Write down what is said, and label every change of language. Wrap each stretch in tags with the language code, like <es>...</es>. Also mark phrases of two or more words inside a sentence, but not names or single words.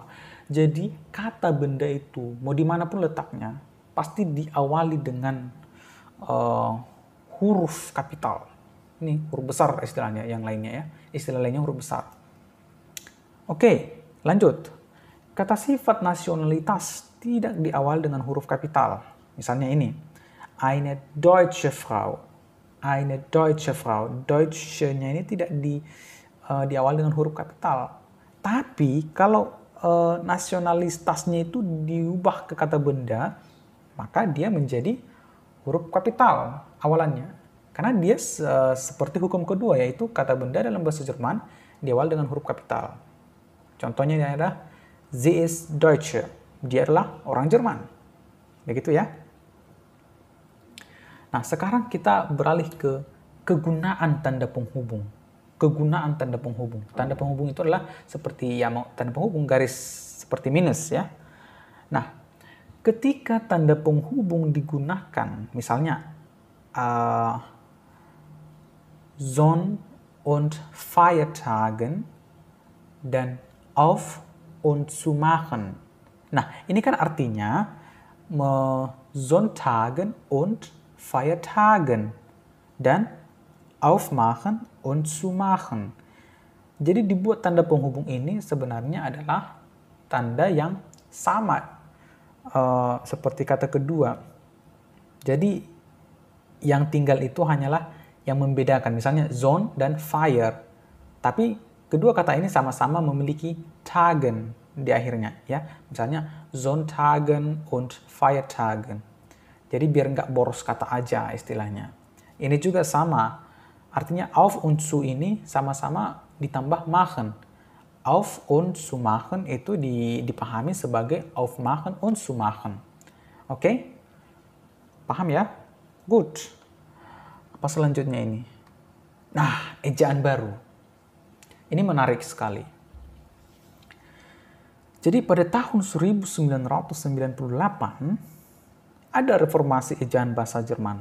<id>Jadi kata benda itu, mau dimanapun letaknya, pasti diawali dengan huruf kapital. Ini huruf besar istilahnya, yang lainnya ya. Istilah lainnya huruf besar. Oke, lanjut. Kata sifat nasionalitas tidak diawali dengan huruf kapital. Misalnya ini,</id> <de>eine deutsche Frau. Eine deutsche Frau.</de> <id>Deutsche-nya ini tidak diawali dengan huruf kapital. Tapi kalau nasionalitasnya itu diubah ke kata benda, maka dia menjadi huruf kapital awalannya. Karena dia seperti hukum kedua, yaitu kata benda dalam bahasa Jerman diawali dengan huruf kapital. Contohnya adalah</id> <de>sie ist Deutsche.</de> <id>Dia adalah orang Jerman. Begitu ya. Nah, sekarang kita beralih ke kegunaan tanda penghubung. Kegunaan tanda penghubung. Tanda penghubung itu adalah seperti ya tanda penghubung garis seperti minus ya. Nah, ketika tanda penghubung digunakan, misalnya</id> <de>Sonn- und Feiertagen</de> <id>dan</id> <de>auf und zu machen.</de> <id>Nah, ini kan artinya</id> <de>Sonntagen und Feiertagen dan aufmachen und zu machen.</de> <id>Jadi dibuat tanda penghubung ini sebenarnya adalah tanda yang sama seperti kata kedua. Jadi yang tinggal itu hanyalah yang membedakan, misalnya Sonn dan Feier. Tapi kedua kata ini sama-sama memiliki Tagen di akhirnya ya. Misalnya</id> <de>Sonntagen und Feiertagen.</de> <id>Jadi biar nggak boros kata aja istilahnya. Ini juga sama. Artinya</id> <de>auf und zu</de> <id>ini sama-sama ditambah machen.</id> <de>Auf und zu machen</de> <id>itu dipahami sebagai</id> <de>aufmachen und zu machen.</de> <id>Oke? Paham ya? Good. Apa selanjutnya ini? Nah, ejaan baru. Ini menarik sekali. Jadi pada tahun 1998 ada reformasi ejaan bahasa Jerman.</id>